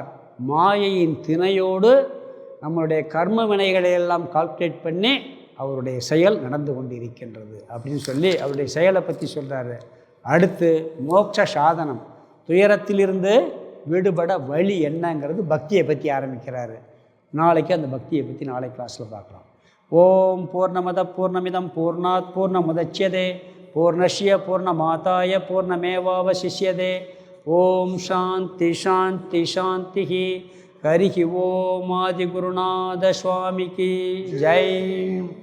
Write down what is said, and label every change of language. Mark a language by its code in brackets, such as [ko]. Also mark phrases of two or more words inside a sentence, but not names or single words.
[ta] மாயையின் திணையோடு நம்மளுடைய கர்ம வினைகளை எல்லாம் கால்குலேட் பண்ணி அவருடைய செயல் நடந்து கொண்டு இருக்கின்றது அப்படின்னு சொல்லி அவருடைய செயலை பற்றி சொல்கிறாரு. அடுத்து மோட்ச சாதனம், துயரத்திலிருந்து விடுபட வழி என்னங்கிறது பக்தியை பற்றி ஆரம்பிக்கிறாரு. நாளைக்கு அந்த பக்தியை பற்றி நாளை கிளாஸில் பார்க்கலாம். [sa] ओम् पूर्णमदः पूर्णमिदम् पूर्णात् पूर्णमुदच्यते पूर्णस्य पूर्णमादाय पूर्णमेवावशिष्यते. ओम् शान्तिः शान्तिः शान्तिः. हरिः ओम् [ta] ஆதிகுருநாத சுவாமிக்கு ஜெய்.